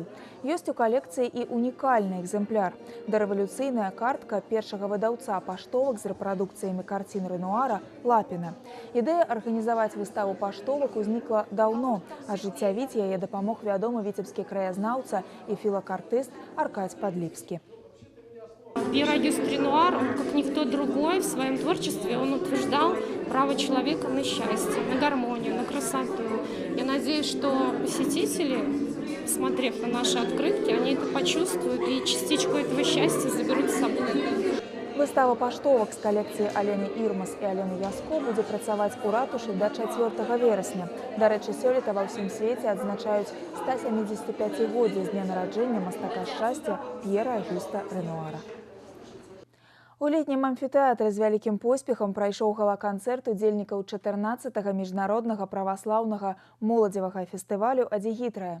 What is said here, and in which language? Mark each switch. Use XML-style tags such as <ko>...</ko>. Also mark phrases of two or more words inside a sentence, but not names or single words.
<be>Ёсць у калекцыі і унікальны экземпляр – дарэвалюцыйная картка першага выдаўца паштовак з рэпрадукцыямі карцін Рэнуара Лапіна. Ідэя арганізаваць выставу паштовак узнікла даўно. Ажыццявіць яе дапамог вядомы віцебскі краязнаўца і філакартыст Аркадь Подлипский.</be> <ru>Пьер Агюст Ренуар, он как никто другой в своем творчестве, он утверждал право человека на счастье, на гармонию, на красоту. Я надеюсь, что посетители, смотрев на наши открытки, они это почувствуют и частичку этого счастья заберут с собой.</ru> <be>Выстава паштовак з калекцыі Алены Ірмас і Алены Яско будзе працаваць у ратушы да 4 верасня. Дарэчы, сёлета ва ўсім свеце адзначаюць 175-годдзе з дня нараджэння мастака шчасця Пьера Агюста Ренуара. У летнім амфітэатры з вялікім поспехам прайшоў гала-канцэрт удзельнікаў 14-го міжнароднага праваслаўнага моладзевага фестывалю «Адзігітрая».</be>